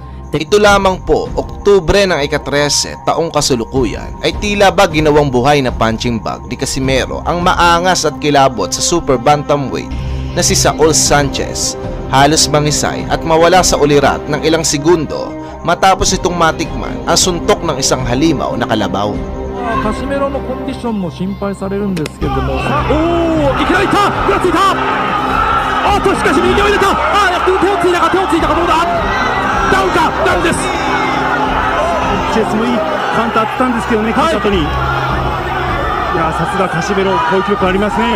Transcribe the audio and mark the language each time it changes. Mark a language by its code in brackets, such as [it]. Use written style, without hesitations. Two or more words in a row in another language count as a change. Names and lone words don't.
[tl] Ito lamang po, Oktubre ng ika-13 taong kasulukuyan ay tila ba ginawang buhay na [en] punching bag [tl] ni Casimero ang maangas at kilabot sa [en] super bantamweight [tl] na si Saul Sanchez. Halos mangisay at mawala sa ulirat ng ilang segundo matapos itong matikman ang suntok ng isang halimaw na kalabaw. [ja] カシメロのコンディションも心配されるんですけれども、おお、いきなりいった、ぐらついた。あとしかし右を入れた。手をついたかどうだ。ダウンか、ダウンです。チェスもいいカウンターあったんですけどね、勝った後に。いや、さすがカシメロ、攻撃力ありますね。